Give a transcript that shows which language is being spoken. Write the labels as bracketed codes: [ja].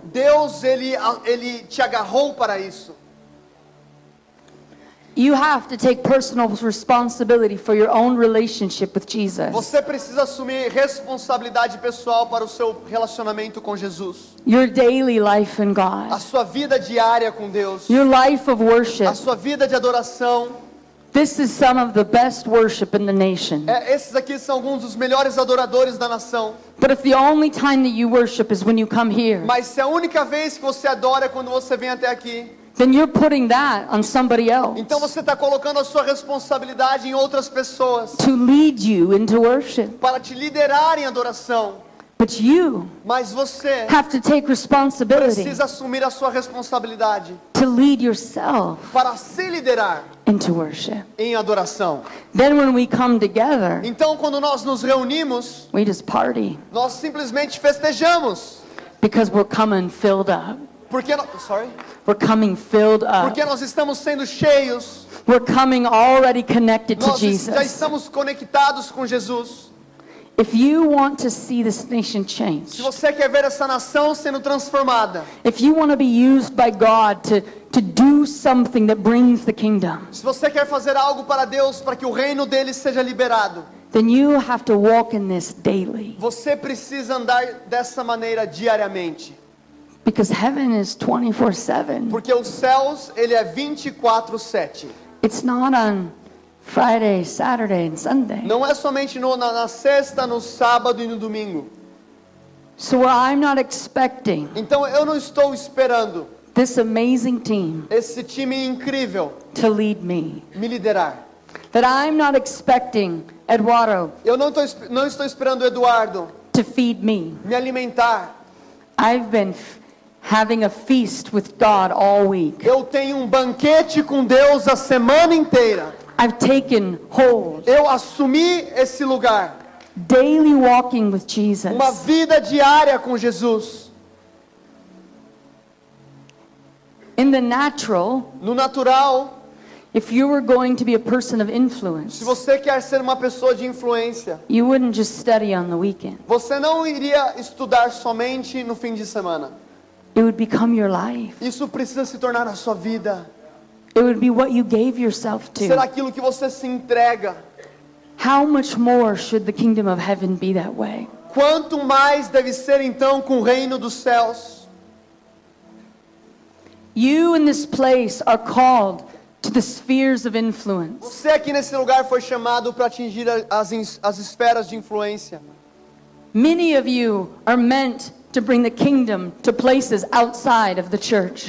[pt] Deus, ele te agarrou para isso. [en] You have to take personal responsibility for your own relationship with Jesus. [pt] Você precisa assumir responsabilidade pessoal para o seu relacionamento com Jesus. [en] Your daily life in [pt] A [en] God. [pt] sua vida diária com Deus. [en] Your life of worship. [pt] A sua vida de adoração. [en] This is some of the best worship in the nation. [pt] Esses aqui são alguns dos melhores adoradores da nação. [en] But if the only time that you worship is when you come here, [pt] Mas se a única vez que você adora é quando você vem até aqui, [en] then you're putting that on somebody else [pt] então você está colocando a sua responsabilidade em outras pessoas [en] to lead you into worship. [pt] para te liderar em adoração. [en] But you [pt] Mas você [en] have to take responsibility [pt] precisa assumir a sua responsabilidade [en] to lead yourself [pt] para se liderar [en] into worship. [pt] em adoração. [en] Then when we come together, [pt] Então, quando nós nos reunimos, [en] we just party [pt] nós simplesmente festejamos. [en] because we're coming filled up. [pt] Porque, [en] We're coming filled up. [pt] porque nós estamos sendo cheios. [en] We're coming already connected to [pt] Nós já [en] Jesus. [pt] estamos conectados com Jesus. [en] If you want to see this nation [pt] Se [en] change, [pt] você quer ver essa nação sendo transformada, [en] if you want to be used by God to do something that brings the kingdom, [pt] se você quer fazer algo para Deus, para que o reino dele seja liberado, [en] then you have to walk in this daily. [pt] você precisa andar dessa maneira diariamente. [en] Because heaven is 24/7. [pt] Porque os céus, ele é 24/7. [en] It's not on Friday, Saturday, and Sunday. [pt] Não é somente na sexta, no sábado e no domingo. [en] So I'm not expecting [pt] Então eu não estou esperando [en] this amazing team [pt] esse time incrível [en] to lead me. [pt] me liderar. [en] That I'm not expecting Eduardo [pt] Eu não estou esperando o Eduardo [en] to feed me. [pt] me alimentar. [en] I've been having a feast with God all week. [pt] Eu tenho um banquete com Deus a semana inteira. [en] I've taken hold, [pt] Eu assumi esse lugar. [en] daily walking with Jesus. [pt] Uma vida diária com Jesus. [en] In the natural, [pt] No natural, [en] if you were going to be a person of influence, [pt] se você quer ser uma pessoa de influência, [en] you wouldn't just study on the weekend. [pt] você não iria estudar somente no fim de semana. [en] It would become your life. [pt] Isso precisa se tornar a sua vida. [en] It would be what you gave yourself [pt] Será [en] to. [pt] aquilo que você se entrega. [en] How much more should the kingdom of heaven be that way? [pt] Quanto mais deve ser então com o reino dos céus? [en] You in this place are called to the spheres of influence. [pt] Você aqui nesse lugar foi chamado para atingir as esferas de influência. [en] Many of you are meant to bring the kingdom to places outside of the church.